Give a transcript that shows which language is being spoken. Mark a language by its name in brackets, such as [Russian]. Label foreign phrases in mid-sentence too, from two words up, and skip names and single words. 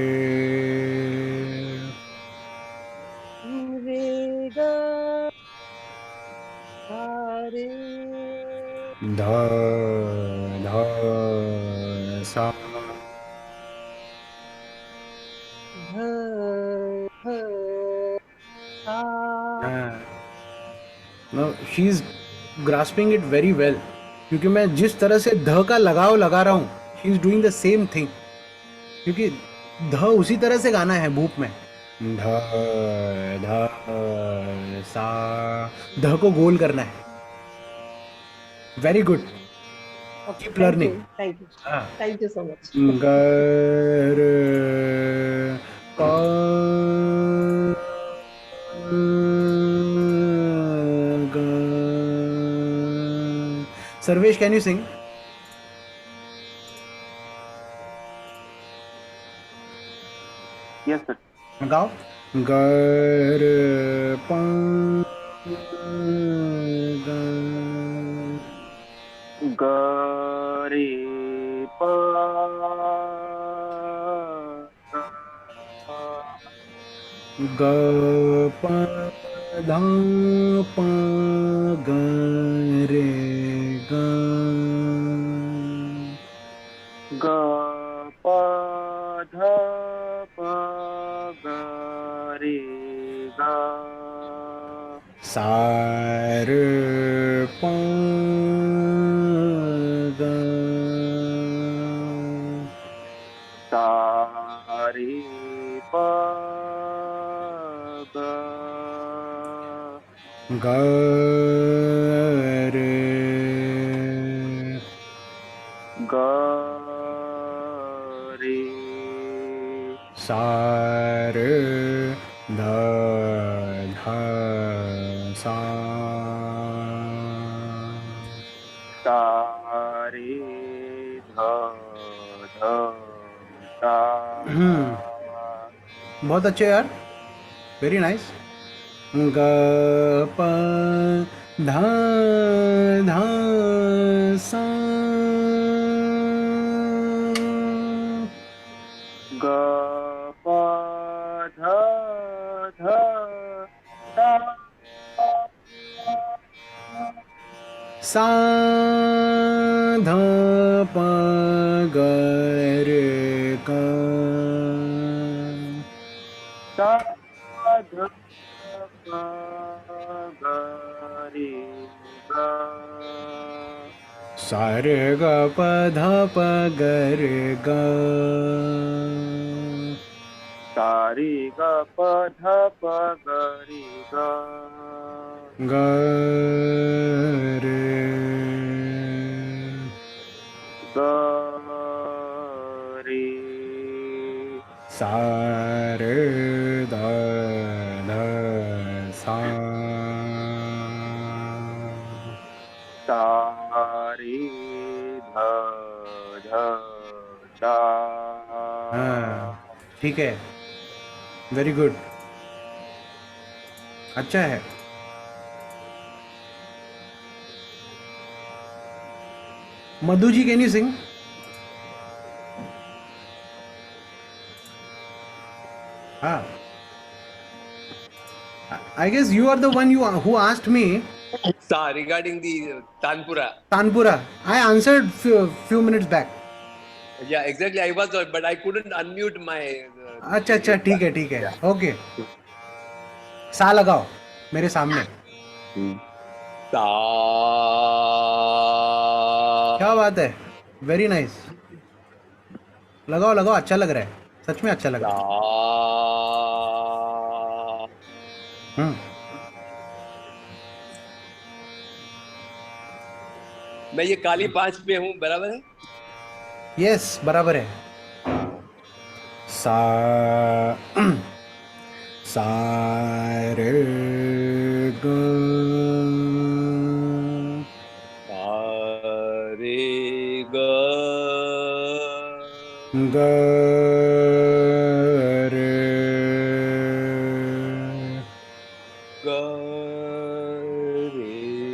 [Hindi] रे गा सा रे ध ध सा ध ध सा [English] no she is grasping it very well [Hindi] क्योंकि मैं जिस तरह से ध का लगाव लगा रहा हूँ [English] she is doing the same thing [Hindi] क्योंकि ध उसी तरह से गाना है भूप में ध ध सा ध को गोल करना है [English] very good Okay, कीप thank लर्निंग you, thank you, [Hindi] हाँ [English] thank you so much. [Hindi] गर क ग सर्वेश [English] can you sing Yes, sir. [Hindi] गाओ गर प ग Gare pa ग प ध प ग रे ग ga pa dha pa ga re ga सा रे प ग sa re pa ga ग रे ga re सा रे ध ध सा sa re dha dha sa बहुत अच्छे यार [English] very nice [Hindi] ग प ध ध सा ga pa dha dha sa सा ध प ग रे ग sa dha pa ga re ga सा रे ग प ध प ग रे ग sa re ga pa dha pa ga re ga ग रे ga re सा रे ध ध सा sa re dha dha sa हाँ ठीक है [English] very good [Hindi] अच्छा है मधु जी [English] can you sing [Hindi] हाँ [English] I guess you are the one who asked me regarding the Tanpura. Tanpura. I answered few minutes back. Yeah, exactly. I was, but I couldn't unmute my. [Hindi] अच्छा अच्छा ठीक है ओके सा लगाओ मेरे सामने ता क्या बात है [English] very nice [Hindi] लगाओ लगाओ अच्छा लग रहा है सच में अच्छा लग रहा है हम्म मैं ये काली 5 पे हूँ, बराबर है? यस बराबर है सा सा रे ग रे ग ग रे ग रे